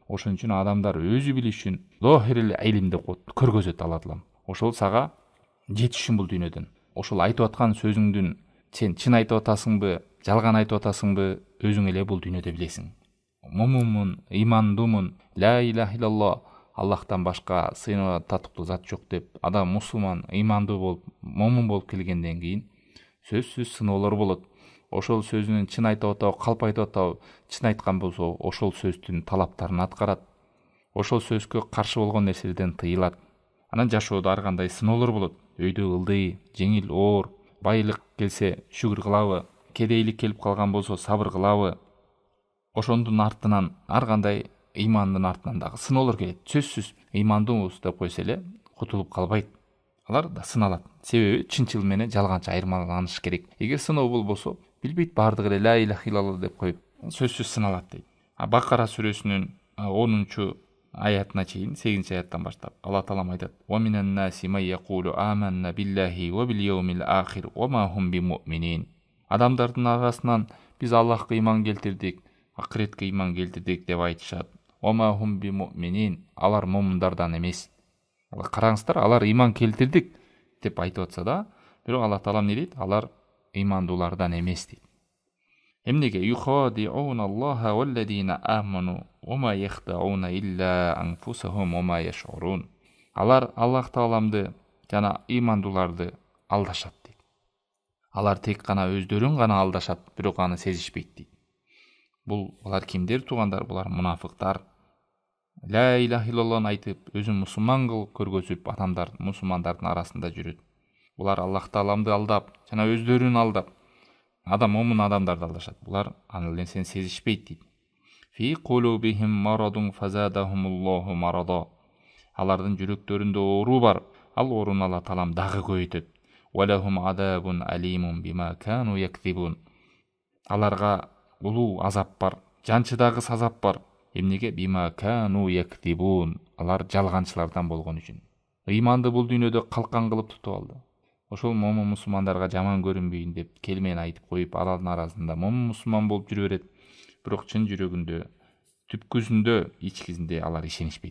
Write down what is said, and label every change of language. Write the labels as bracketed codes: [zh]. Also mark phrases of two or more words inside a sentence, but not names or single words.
[ky] Ошон үчүн адамдар өзү билиш үчүн [ar] ظاهر العلم [ky] деп коет, көргөзөт Алла таалам. Ошол сага жетиш үчүн бул дүйнөдөн. Ошол айтып аткан сөзүңдүн сен чын айтып атасыңбы, жалган айтып атасыңбы, өзүң эле бул дүйнөдө билесиң. Момунмун, имандумун, [ar] لا إله إلا الله, [ky] Аллахтан башка сыйынууга татыктуу зат жок деп адам мусулман, имандуу болуп, момун болуп келгенден кийин сөзсүз сыноолор болот. Ошол сөзүнүн чын айтып атабы, калп айтып атабы, чын айткан болсо, ошол сөздүн талаптарын аткарат. Ошол сөзгө каршы болгон нерселерден тыйылат. Анан жашоодо ар кандай сыноолор болот. Өйдө ылдый, жеңил, оор, байлык келсе шүгүр кылабы, кедейлик келип калган болсо сабыр кылабы. Ошондун артынан ар кандай ыймандын артынан дагы сыноолор келет. Сөзсүз ыймандуубуз деп койсо эле кутулуп калбайт. Алар да сыналат. Себеби чынчыл менен жалганчы айырмаланыш керек. Эгер сыноо болбосо, билбейт, баардыгы эле [ar] لا إله إلا الله [ky] деп коюп, сөзсүз сыналат дейт. Бакара сүрөсүнүн 10-аятына чейин, 8-аяттан баштап Алла таалам айтат: [ar] "ومن الناس من يقول آمنا بالله وباليوم الآخر وما هم بمؤمنين." [ky] Адамдардын арасынан биз Аллахка ыйман келтирдик, акыретке ыйман келтирдик деп айтышат. [ar] وما هم بمؤمنين, [ky] алар момундардан эмес. Караңыздар, алар ыйман келтирдик деп айтып атса да, бирок Алла таалам не дейт? Алар ыймандуулардан эмес дейт. Эмнеге? [ar] يخادعون الله والذين آمنوا وما يخدعون إلا أنفسهم وما يشعرون. [ky] Алар Аллах тааламды жана ыймандууларды алдашат дейт. Алар тек гана өздөрүн гана алдашат, бирок аны сезишпейт дейт. Булар кимдер туугандар? Булар мунафыктар. [ar] لا إله إلا الله [ky] айтып, өзүн мусулман кылып көргөзүп, адамдар мусулмандардын арасында жүрөт. Булар Аллах тааламды алдап, жана өздөрүн алдап, момун адамдарды алдашат. Булар аны нерсени сезишпейт дейт. [ar] في قلوبهم مرض فزادهم الله مرضا. [ky] Алардын жүрөктөрүндө оору бар. Ал ооруну Алла таалам дагы көбөйтөт. [ar] ولهم عذاب أليم بما كانوا يكذبون. [ky] Аларга улуу азап бар, жанчыдагы азап бар. Эмнеге? [ar] بما كانوا يكذبون. [ky] Алар жалганчылардан болгон үчүн. Ыйманды бул дүйнөдө калкан кылып тутуп алды. Ошол момун мусулмандарга жаман көрүнбөйүн деп келмени айтып коюп, алардын арасында момун мусулман болуп жүрө берет. Бирок чын жүрөгүндө, түпкүсүндө, ичкисинде алар ишенишпейт.